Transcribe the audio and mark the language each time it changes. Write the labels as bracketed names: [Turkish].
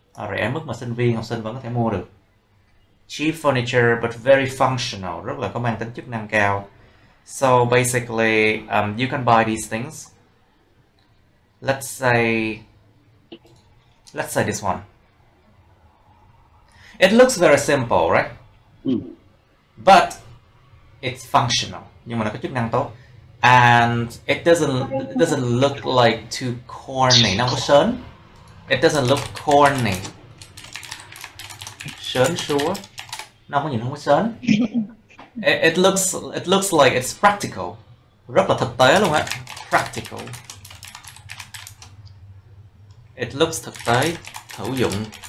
[Vietnamese] Rẻ mức mà sinh viên, học sinh vẫn có thể mua được. [English] Cheap furniture but very functional, [Vietnamese] rất là có mang tính chức năng cao. [English] So basically, you can buy these things. Let's say this one. It looks very simple, right? But it's functional. [Vietnamese] Nhưng mà nó có chức năng tốt. [English] And it doesn't look like too corny. [Vietnamese] Nó không có sến. [English] It doesn't look corny. [Vietnamese] Sến súa. Nó không có nhìn không có sến. [English] It looks like it's practical. [Vietnamese] Rất là thực tế luôn á. Practical. [English] It looks [Vietnamese] thực tế, hữu dụng.